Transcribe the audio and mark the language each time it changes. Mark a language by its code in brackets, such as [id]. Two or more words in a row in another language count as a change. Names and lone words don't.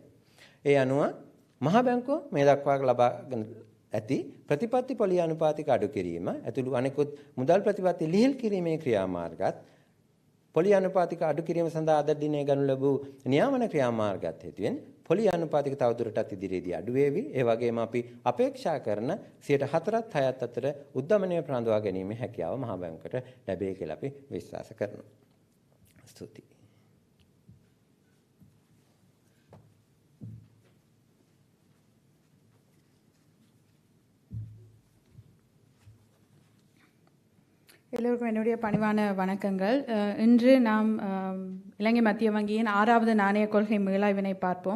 [si] ඒ අනුව මහ බැංකුව මේ දක්වා ලබාගෙන ඇති ප්‍රතිපත්ති පොලි අනුපාතික අඩු කිරීම ඇතුළු අනෙකුත් මුදල් ප්‍රතිපත්ති ලිහිල් කිරීමේ ක්‍රියාමාර්ගත් පොලි අනුපාතික අඩු කිරීම සඳහා අද දිනේ ගනු ලැබූ නියාමන ක්‍රියාමාර්ගත් හේතුවෙන් පොලි අනුපාතික තවදුරටත් ඉදිරියේදී අඩු වේවි. ඒ වගේම අපි අපේක්ෂා කරන 4.4ත් 6ත් අතර උද්දමනය ප්‍රාන්දවා ගැනීමේ හැකියාව මහ බැංකුවට ලැබේ කියලා අපි විශ්වාස කරනවා. ස්තුතියි. [ta] எல்லோருக்கும் என்னுடைய பணிவான வணக்கங்கள். இன்று நாம் இலங்கை மத்திய வங்கியின் 6வது நாணய கொள்கை மீளாய்வினை பார்ப்போம்.